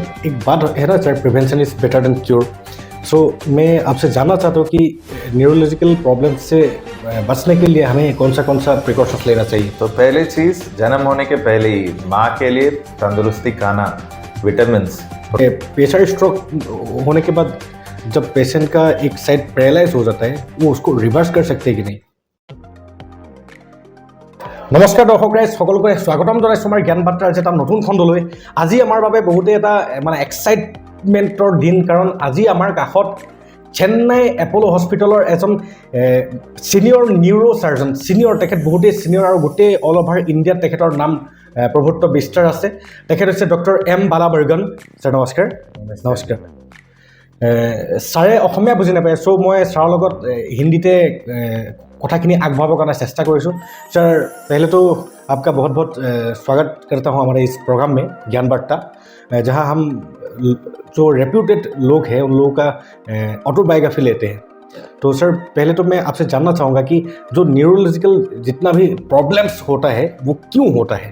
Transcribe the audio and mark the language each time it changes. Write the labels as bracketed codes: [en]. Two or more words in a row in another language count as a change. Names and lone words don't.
[hi] एक बात है ना सर, [en] prevention is better than cure. [hi] सो मैं आपसे जानना चाहता हूँ कि [en] neurological problem [hi] से बचने के लिए हमें कौन सा प्रिकॉशंस लेना चाहिए? तो पहली चीज़, जन्म होने के पहले ही माँ के लिए तंदुरुस्ती खाना, विटामिन्स। [en] patient stroke [hi] होने के बाद जब पेशेंट का एक साइड पैरालाइज हो जाता है, वो उसको रिवर्स कर सकते हैं कि नहीं? [as] নমস্কাৰ দৰ্শক ৰাইজ, সকলোকে স্বাগতম জনাইছোঁ আমাৰ জ্ঞান বাৰ্তাৰ এটা নতুন খণ্ডলৈ। আজি আমাৰ বাবে বহুতে এটা এক্সাইটমেণ্টৰ দিন, কাৰণ আজি আমাৰ কাষত চেন্নাই এপ'ল' হস্পিটেলৰ এজন [en] senior neuro surgeon, [as] তেখেত বহুতেই ছিনিয়ৰ আৰু গোটেই [en] all over Indiaত [as] তেখেতৰ নাম প্ৰভুত্ব বিস্তাৰ আছে। তেখেত হৈছে ডক্টৰ এম বালাবৰ্গন। ছাৰ নমস্কাৰ। নমস্কাৰ। ছাৰে অসমীয়া বুজি নাপায়, চ' মই ছাৰৰ লগত হিন্দীতে কথাখিনি আগবঢ়াবৰ কাৰণে চেষ্টা কৰিছোঁ। [hi] सर पहले तो आपका बहुत बहुत स्वागत करता हूँ हमारे इस प्रोग्राम में ज्ञान वार्ता, जहाँ हम जो रेप्यूटेड लोग हैं उन लोगों का ऑटोबायोग्राफी लेते हैं। तो सर पहले तो मैं आपसे जानना चाहूँगा कि जो न्यूरोलॉजिकल जितना भी प्रॉब्लम्स होता है वो क्यों होता है?